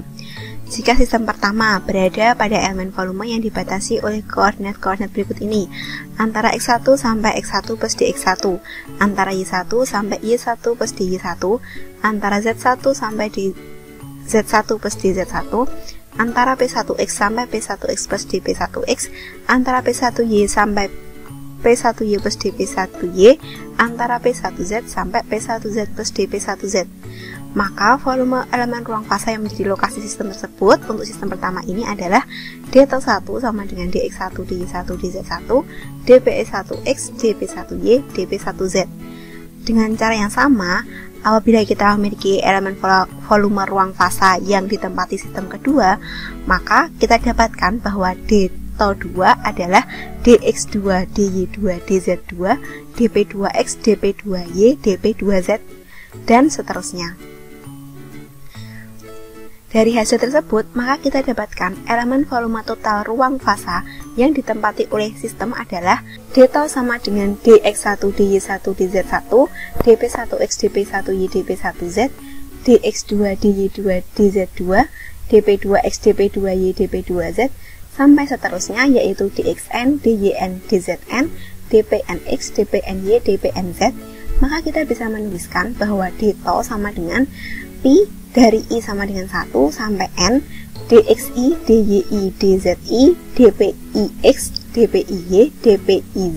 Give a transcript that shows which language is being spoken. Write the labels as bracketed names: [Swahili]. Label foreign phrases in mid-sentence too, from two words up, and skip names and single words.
[Indonesian] Jika sistem pertama berada pada elemen volume yang dibatasi oleh koordinat-koordinat berikut ini, antara x1 sampai x1 plus dx1, antara y1 sampai y1 plus dy1, antara z1 sampai z1 plus dz1, antara p1x sampai p1x plus dp1x, antara p1y sampai p1y plus dp1y, antara p1z sampai p1z plus dp1z. Maka volume elemen ruang fasa yang menjadi lokasi sistem tersebut untuk sistem pertama ini adalah dT1 sama dengan dx1 dy1 dz1 dpe1x dp1y dp1z. Dengan cara yang sama, apabila kita memiliki elemen volume ruang fasa yang ditempati sistem kedua, maka kita dapatkan bahwa dT2 adalah dx2 dy2 dz2 dp2x dp2y dp2z dan seterusnya. Dari hasil tersebut, maka kita dapatkan elemen volume total ruang fasa yang ditempati oleh sistem adalah dT sama dengan dx1 dy1 dz1 dp1x dp1y dp1z dx2 dy2 dz2 dp2x dp2y dp2z sampai seterusnya, yaitu dxn dyn dzn dpnx dpny dpnz. Maka kita bisa menuliskan bahwa dT sama dengan pi dari I sama dengan 1 sampai N dxi dyi dzi dpix dpiy dpiz.